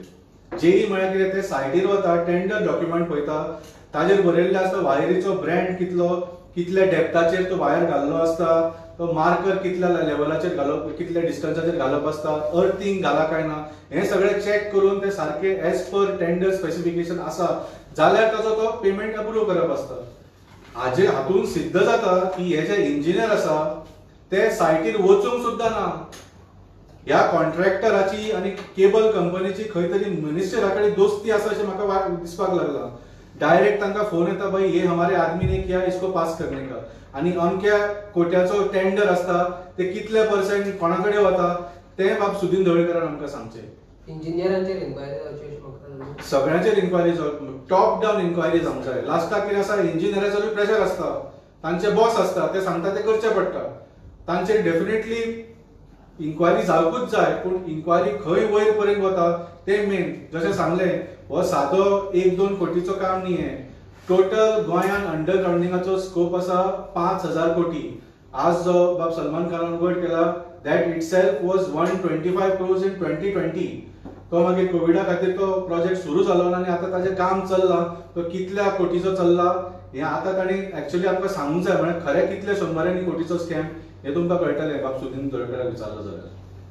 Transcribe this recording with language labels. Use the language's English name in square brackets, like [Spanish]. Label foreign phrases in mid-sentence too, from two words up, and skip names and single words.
[Konkani] जेई म्हळ्यार कितें, ते सायटीर वता, [English] tender document [Konkani] पळयता, ताजेर बरयल्लें आसता वायरीचो ब्रँड कितलो, कितल्या डेप्थाचेर तो वायर घाल्लो आसता, तो मार्कर कितल्या लेवलाचेर घालप, कितल्या डिस्टन्साचेर घालप आसता, अर्थिंग घाला काय ना, हे सगळें चॅक करून ते सारखे [English] as per tender specification [Konkani] आसा जाल्यार ताचो तो पेमेंट अप्रूव करप आसता. हाजे हातून सिद्ध जाता की हे जे इंजिनियर आसा ते सायटीर वचूंक सुद्धा ना. ह्या कॉन्ट्रॅक्टराची आणि केबल कंपनीची खंय तरी मिनिस्टरा कडेन दोस्ती आसा अशें म्हाका दिसपाक लागला. डायरेक्ट तांकां फोन येता, [Hindi] भाई ये हमारे आदमी ने किया, इसको पास करने का. [Konkani] आणि अमक्या कोट्याचो टेंडर आसता ते कितले पर्सेंट कोणाकडे वता ते बाब सुदीन ढवळीकरान आमकां सांगचें. इंजिनियरांचेर इन्क्वायरी जावची अशें म्हाका सगळ्यांचेर [English] inquiry top down inquiry [Konkani] जावंक जाय. लास्टाक कितें आसा, इंजिनियराचो प्रेशर आसता, तांचे बॉस आसता, ते सांगता ते करचें पडटा. तांचेर [English] definitely inquiry [Konkani] जावकूच जाय, पूण इन्क्वायरी खंय वयर पर्यंत वता ते मेन. जशें सांगलें, हो सादो 1-2 कोटीचो काम न्ही. हे टोटल गोंयान अंडरग्राउंडिंगाचो स्कोप आसा 5,000 कोटी. आज जो बाब सलमान खानान उघड केला, [English] that itself was 125 crores in 2020. [Konkani] तो मागीर कोविडा खातीर तो प्रोजेक्ट सुरू जालो ना आनी आतां ताजें काम चल्लां. तो कितल्या कोटीचो चल्ला हें आतां ताणी एक्चुअली आमकां सांगूंक जाय. म्हळ्यार खरें कितले 100 कोटीचो स्कॅम हे तुमकां कळटलें बाब सुदीन ढवळीकराक विचारलो जाल्यार.